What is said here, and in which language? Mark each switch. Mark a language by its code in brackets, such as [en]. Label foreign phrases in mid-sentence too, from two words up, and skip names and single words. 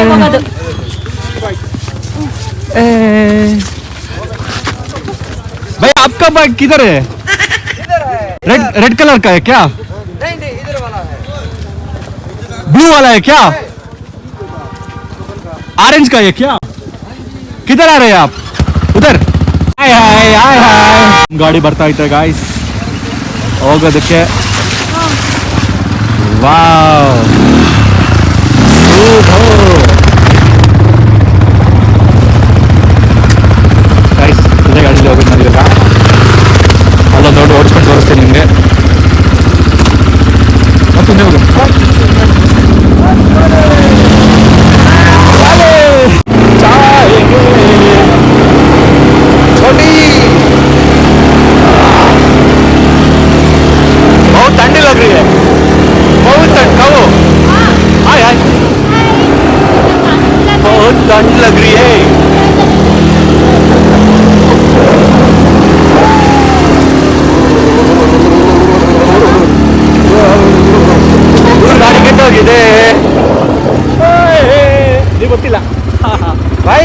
[hi] भैया आपका बाइक किधर है? रेड कलर का है क्या? नहीं इधर वाला है। ब्लू वाला है क्या? ऑरेंज का है क्या? किधर आ रहे हैं आप? उधर हाय हाय हाय हाय [kn] ಗಾಡಿ ಬರ್ತಾ ಐತೆ ಗಾಯ್ಸ್ ಹೋಗೋದಕ್ಕೆ [en] wow guys [kn] ಇದೇ ಗಾಡಿಲಿ ಹೋಗೋದು ನಾವೀಗ ಅಲ್ಲೊಂದು ನೋಡಿ ಓಡಿಸ್ಕೊಂಡು ತೋರಿಸ್ತೀನಿ ನಿಮಗೆ ಮತ್ತೊಂದು ಹೋಗೋದು [hi] बहुत ठंडी लग रही है बहुत ठंड कहो हाय हाय बहुत ठंड लग रही है [kn] ಗಾಡಿ ಕೆಟ್ಟೋಗಿದೆ ನೀವು ಗೊತ್ತಿಲ್ಲ [hi] भाई